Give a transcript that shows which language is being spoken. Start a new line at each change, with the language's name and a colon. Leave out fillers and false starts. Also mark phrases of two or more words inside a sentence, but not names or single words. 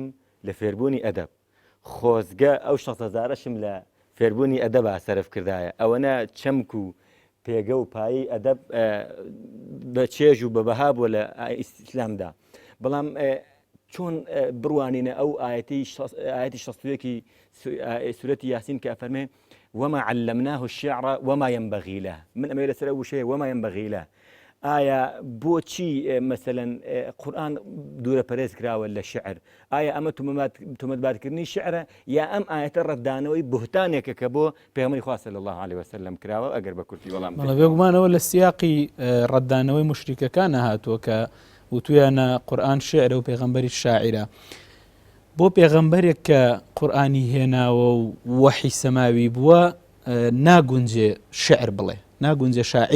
Central Kurdish: لە فێربوونی ئەدەب خۆزگە ئەو 6,000شم لە فێربوونی ئەدەبا سەرف کردایە ئەوەنە چەمک و پێگە و پایی ئەدەب بە چێژ و بەبەها بووە لە ئیسلامدا بەڵام چۆن بڕوانینە ئەو ئاەتی 61 سورەتی یاسین کە فەرمێ
Arabic: وما علمناه الشعر وما ينبغي له
Central Kurdish: من ئەمە لەسەر وشەیە
Arabic: وما ينبغي له
Central Kurdish: ئایا بۆچی مەسەلەن قورآن دوورە پەرێز کراوە لە شعر ئایا ئەمە تۆمەتبارکردنی شعرە یا ئەم ئاەتە ڕەتدانەوەی بوهتانێکە کە بۆ پێغەمبەری خوا
Arabic: صلی الله عليه وسلم
Central Kurdish: کراوە ئەگەر بە کورتی وەڵام بێگومانەوە لە سیاقی ڕەتدانەوەی مشریکەکانە هاتووە کە وتویانە قورآن شعرە و پێغەمبەری شاعرە بۆ پێغەمبەرێک کە قورآنی هێناوە و وەحی سەماوی بووە ناگونجێ شعر بڵێ ناگونجێ شاعیر